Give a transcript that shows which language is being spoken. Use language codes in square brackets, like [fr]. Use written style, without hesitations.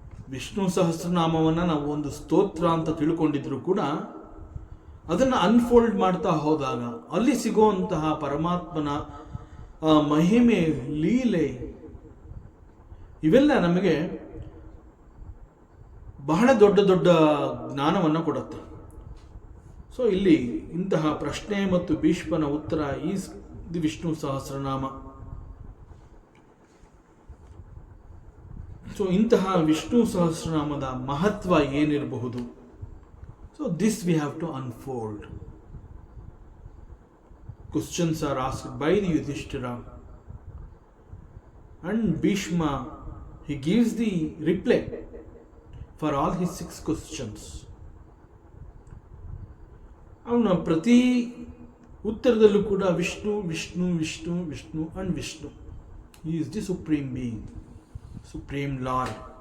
[kn] ವಿಷ್ಣು ಸಹಸ್ರನಾಮವನ್ನು ನಾವು ಒಂದು ಸ್ತೋತ್ರ ಅಂತ ತಿಳ್ಕೊಂಡಿದ್ರು ಕೂಡ ಅದನ್ನು ಅನ್ಫೋಲ್ಡ್ ಮಾಡ್ತಾ ಹೋದಾಗ ಅಲ್ಲಿ ಸಿಗುವಂತಹ ಪರಮಾತ್ಮನ ಮಹಿಮೆ, ಲೀಲೆ, ಇವೆಲ್ಲ ನಮಗೆ ಬಹಳ ದೊಡ್ಡ ದೊಡ್ಡ ಜ್ಞಾನವನ್ನು ಕೊಡುತ್ತೆ. ಸೊ ಇಲ್ಲಿ ಇಂತಹ ಪ್ರಶ್ನೆ ಮತ್ತು ಭೀಷ್ಮನ ಉತ್ತರ [en] is the [kn] Vishnu Sahasranama. So ಇಂತಹ ವಿಷ್ಣು ಸಹಸ್ರನಾಮದ ಮಹತ್ವ ಏನಿರಬಹುದು? [en] So this we have to unfold. Questions are asked by the Yudhishthira, and Bhishma, he gives the reply for all his 6 questions. [kn] ಅವನ ಪ್ರತಿ ಉತ್ತರದಲ್ಲೂ ಕೂಡ Vishnu Vishnu Vishnu Vishnu and Vishnu. [en] He is the supreme being, supreme lord.